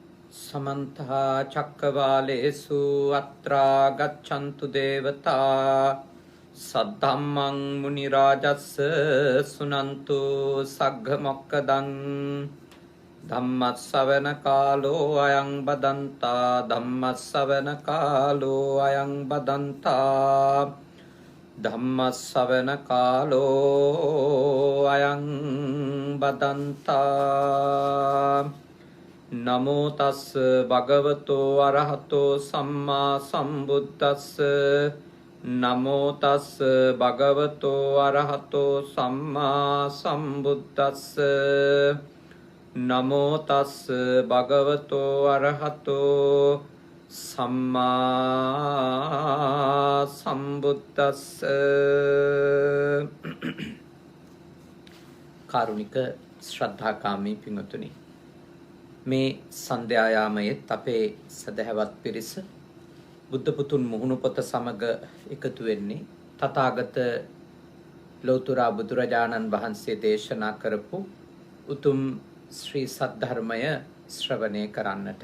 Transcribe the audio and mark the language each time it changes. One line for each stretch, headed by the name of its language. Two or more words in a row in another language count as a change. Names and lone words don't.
Pali: समन्ता चक्रवालेषु अत्रा गच्छन्तु देवता सद्धम्मं मुनिराजस्य सुनन्तु सग्गमोक्कदं धम्मस्सवන कालो अयं बदन्ता धम्मस्सवන कालो अयं बदन्ता धम्मस्सवන कालो अयं बदन्ता नमो तस् भगवतो अरहतो सम्मा सम्बुद्धस्स नमो तस् भगवतो अरहतो सम्मा सम्बुद्धस्स नमो तस् भगवतो अरहतो सम्मा
Sinhala: सम्बुद्धस्स කාරුණික ශ්‍රද්ධාකාමී පින්වතුනි මේ සන්ධ්‍යායාමයේත් අපේ සදහැවත් පිරිස බුද්ධ පුතුන් මුහුණු පොත සමග එකතු වෙන්නේ තථාගත ලෞතර බුදුරජාණන් වහන්සේ දේශනා කරපු උතුම් ශ්‍රී සද්ධර්මය ශ්‍රවණය කරන්නට.